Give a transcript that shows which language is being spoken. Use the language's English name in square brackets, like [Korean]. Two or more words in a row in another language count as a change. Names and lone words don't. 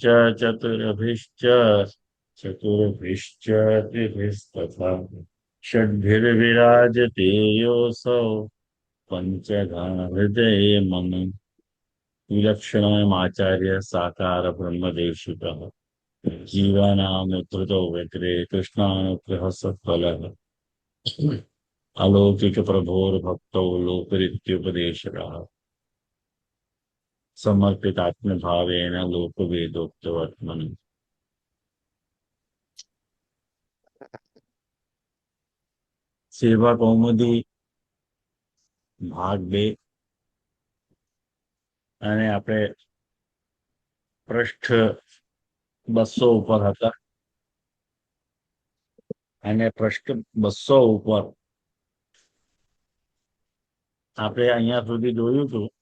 [Sanskrit] चतुर्भिश्च चतुर्भिश्च त्रिभिस्तथा षड्भिर्विराजते योऽसौ पञ्चघहृदये मम विलक्षणमयमाचार्य साकार ब्रह्मदेशिकः जीवानामुद्धृतौ विग्रे कृष्णानुग्रहः सत्फलः अलौकिकप्रभोर्भक्तौ लोकरीत्युपदेशकः समर्पितात्मभावेन लोकवेदोक्तवर्त्मनि [Gujarati] सेवा कौमुदी ભાગ 2 અને આપણે પૃષ્ઠ 200 ઉપર હતા અને પૃષ્ઠ 200 ઉપર આપણે અહીંયા સુધી જોયું હતું